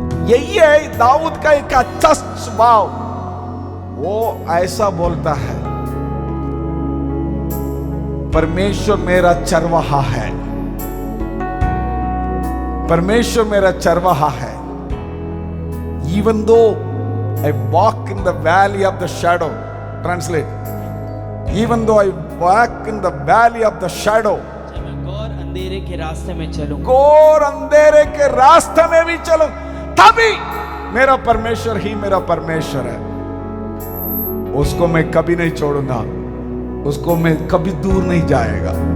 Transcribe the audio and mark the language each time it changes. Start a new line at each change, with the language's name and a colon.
Hindi: यही है दाऊद का एक अच्छा स्वभाव। वो ऐसा बोलता है, परमेश्वर मेरा चरवाहा है, परमेश्वर मेरा चरवाहा है।
English: Even though I walk in the valley of the shadow, translate, even though I walk in the valley of the shadow,
Hindi: जब मैं घोर अंधेरे के रास्ते में चलूं, घोर अंधेरे के रास्ते में भी चलूं, तभी मेरा परमेश्वर ही मेरा परमेश्वर है। उसको मैं कभी नहीं छोड़ूंगा, उसको मैं कभी दूर नहीं जाएगा।